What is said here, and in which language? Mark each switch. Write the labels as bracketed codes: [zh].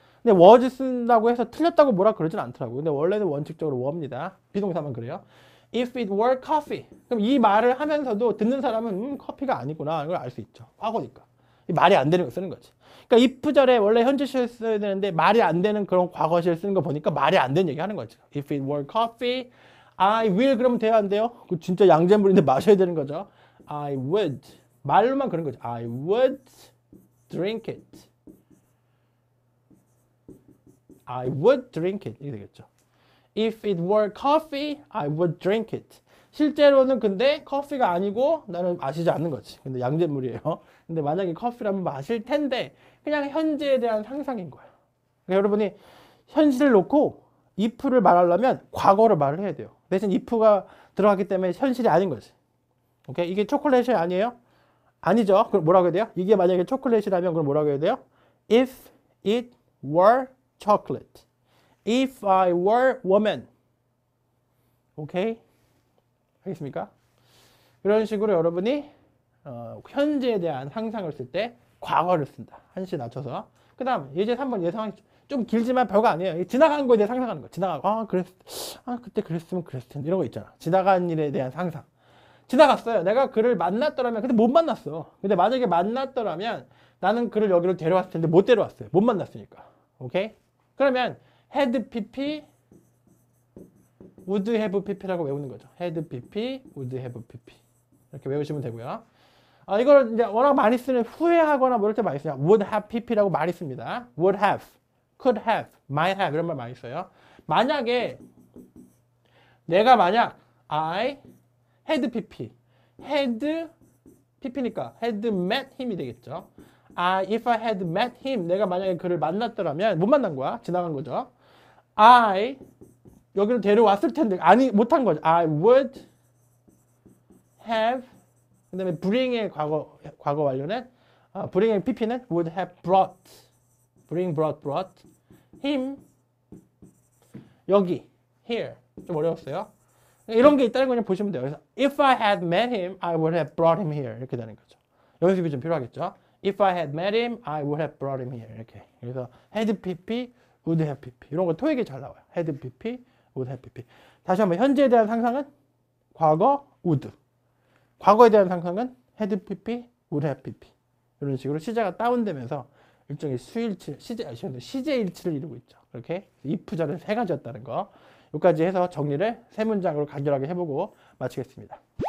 [ko] 근데 was 쓴다고 해서 틀렸다고 뭐라 그러진 않더라고요. 근데 원래는 원칙적으로 were입니다. 비동사만 그래요. [en] If it were coffee. [ko] 그럼 이 말을 하면서도 듣는 사람은 커피가 아니구나 이걸 알 수 있죠. 과거니까. 이 말이 안 되는 거 쓰는 거지. 그러니까 if절에 원래 현재시를 써야 되는데 말이 안 되는 그런 과거시를 쓰는 거 보니까 말이 안 되는 얘기 하는 거죠. [en] If it were coffee, I will [ko] 그러면 돼요 안 돼요? 그 진짜 양잿물인데 마셔야 되는 거죠. [en] I would. [ko] 말로만 그런 거죠. [en] I would drink it. I would drink it. 이게 되겠죠. If it were coffee, I would drink it. [ko] 실제로는 근데 커피가 아니고 나는 마시지 않는 거지. 근데 양잿물이에요. 근데 만약에 커피라면 마실 텐데 그냥 현재에 대한 상상인 거예요. 그러니까 여러분이 현실을 놓고 if를 말하려면 과거로 말을 해야 돼요. 대신 if가 들어가기 때문에 현실이 아닌 거지. 오케이? 이게 초콜릿이 아니에요? 아니죠. 그럼 뭐라고 해야 돼요? 이게 만약에 초콜릿이라면 그럼 뭐라고 해야 돼요? [en] If it were chocolate. If I were woman. 오케이? [ko] 알겠습니까? 이런 식으로 여러분이 현재에 대한 상상을 쓸 때 과거를 쓴다. 한시 낮춰서. 그 다음 예제 3번 예상 좀 길지만 별거 아니에요. 지나간 거에 대해 상상하는 거. 지나가고 그때 그랬으면 그랬을 텐데 이런 거 있잖아. 지나간 일에 대한 상상. 지나갔어요. 내가 그를 만났더라면 근데 못 만났어. 근데 만약에 만났더라면 나는 그를 여기로 데려왔을 텐데 못 데려왔어요. 못 만났으니까. 오케이? [en] 그러면 had pp would have pp라고 [ko] 외우는 거죠. [en] had pp would have pp [ko] 이렇게 외우시면 되고요. 이걸 이제 워낙 많이 쓰는 후회하거나 뭐 이럴 때 많이 써요. would have pp라고 많이 씁니다. [en] would have, could have, might have [ko] 이런 말 많이 써요. 만약에 내가 만약 [en] I had pp, had pp니까 had met him이 되겠죠. if I had met him, [ko] 내가 만약에 그를 만났더라면 못 만난 거야. 지나간 거죠. I 여기로 데려왔을 텐데 아니 못한 거죠. [en] I would have 그 다음에 bring의 과거 완료는 bring의 pp는 would have brought bring, brought him 여기 here [ko] 좀 어려웠어요. 이런 게 있다는 거 그냥 보시면 돼요. [en] 그래서 if I had met him, I would have brought him here [ko] 이렇게 되는 거죠. 연습이 좀 필요하겠죠. [en] If I had met him, I would have brought him here 이렇게. [ko] 그래서 [en] had pp, would have pp [ko] 이런 거 토익에 잘 나와요. [en] had pp, would have pp. [ko] 다시 한번 현재에 대한 상상은 과거 would. 과거에 대한 상상은 [en] had pp, would have pp. [ko] 이런 식으로 시제가 다운되면서 일종의 시제일치를 이루고 있죠. 이렇게 if절은 세 가지였다는 거. 여기까지 해서 정리를 세 문장으로 간결하게 해보고 마치겠습니다.